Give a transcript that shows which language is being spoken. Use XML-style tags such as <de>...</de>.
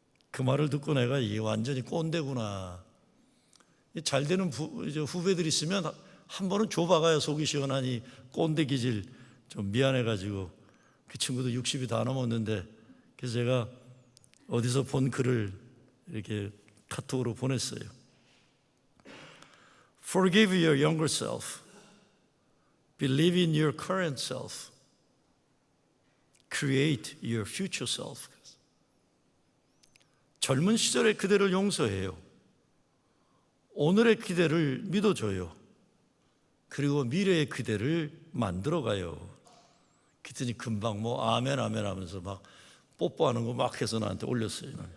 <ko>그 말을 듣고 내가 이게 완전히 꼰대구나. 잘 되는 후배들 있으면 한 번은 줘박아야 속이 시원하니 꼰대 기질 좀 미안해가지고 그 친구도 60이 다 넘었는데, 그래서 제가 어디서 본 글을 이렇게 카톡으로 보냈어요.</ko> <en>Forgive your younger self. Believe in your current self. Create your future self.</en> <ko>젊은 시절의 그대를 용서해요. 오늘의 그대를 믿어줘요. 그리고 미래의 그대를 만들어가요. 그랬더니 금방 아멘 아멘 하면서 막 뽀뽀하는 거 막 해서 나한테 올렸어요.</ko>